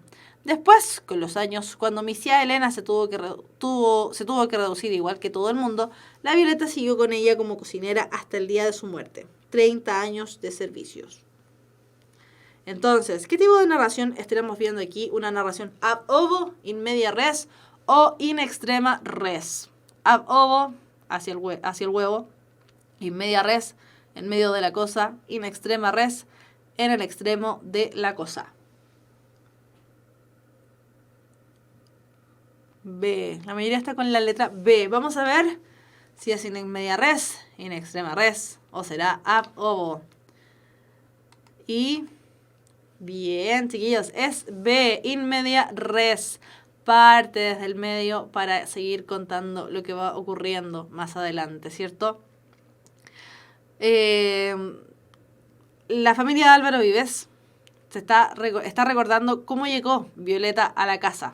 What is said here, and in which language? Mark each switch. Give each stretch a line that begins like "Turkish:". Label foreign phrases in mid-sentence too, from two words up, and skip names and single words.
Spanish: Después, con los años, cuando mi tía Elena se tuvo que reducir igual que todo el mundo, la Violeta siguió con ella como cocinera hasta el día de su muerte. 30 años de servicios. Entonces, ¿qué tipo de narración estaremos viendo aquí? ¿Una narración
Latin: ab ovo, in media res
Spanish: o
Latin: in extrema res? Ab ovo,
Spanish: hacia el huevo,
Latin: in media res,
Spanish: en medio de la cosa,
Latin: in extrema res,
Spanish: en el extremo de la cosa. B. La mayoría está con la letra B. Vamos a ver si es
Latin: in media res, in extrema res,
Spanish: o será
Latin: ab ovo.
Spanish: Y bien, chiquillos, es B,
Latin: in media res.
Spanish: Parte desde el medio para seguir contando lo que va ocurriendo más adelante, ¿cierto? La familia de Álvaro Vives está recordando cómo llegó Violeta a la casa.